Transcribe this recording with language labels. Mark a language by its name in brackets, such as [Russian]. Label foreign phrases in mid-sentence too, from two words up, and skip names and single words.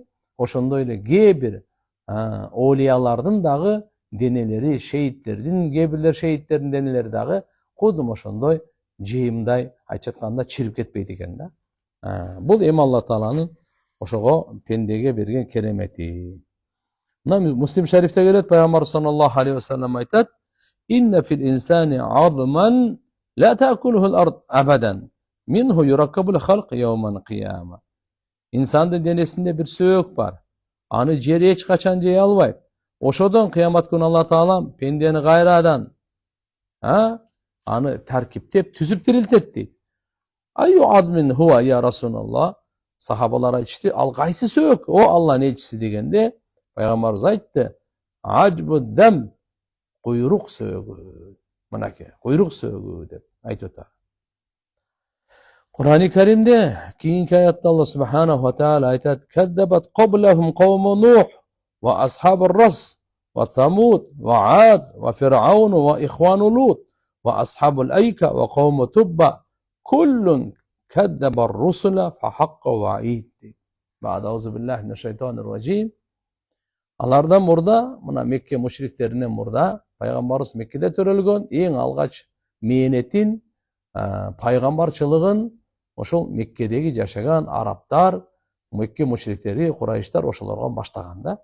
[Kyrgyz] Ошондой эле кээ бир олиялардын дагы денелери, шейиттердин, кээ бирлер шейиттердин денелери дагы кудум ошондой жейимдай айтып атканда чирип кетпейт экен да. Бул эми Алла Тааланын ошого пендеге берген керемети. Мына Муслим шарифте келет, пайгамбар [Arabic] صلى الله عليه وسلم [Kyrgyz] айтат: [Arabic] "إن في الإنسان عظما لا تأكله الأرض أبدا. منه يركب الخلق يوم القيامة." [Kyrgyz] Инсандын денесинде бир сөөк бар. Аны жер эч качан жей албайт. Ошодон кыямат күнү Алла Таалам пендени кайрадан аны таркиптеп, түзүп тирилтет дейт. [Arabic] أي عظم هو يا رسول الله. [Kyrgyz] Сахабалар айтышты, ал кайсы сөөк? О Алланын элчиси дегенде, пайгамбарыбыз айтты: "Ажбуддам, куйрук сөөгү." Мынакей, куйрук сөөгү деп айтып атат. Кур'ани Каримде кийинки аятта Алла [Arabic] سبحانه وتعالى айтат: "كذبت قبلهم قوم نوح وأصحاب الرس وثمود وعاد وفرعون وإخوان لوط وأصحاب الأيكة وقوم تبع كل كذب الرسل فحق وعيد." بعد أعوذ بالله من الشيطان الرجيم. [Kyrgyz] Алардан мурда, мына Мекке мушриктеринен мурда пайгамбарыбыз Меккеде төрөлгөн, эң алгач мээнетин, пайгамбарчылыгын ошол Меккедеги жашаган арабтар, Мекке мушриктери, Курайыштар ошолорго баштаган да.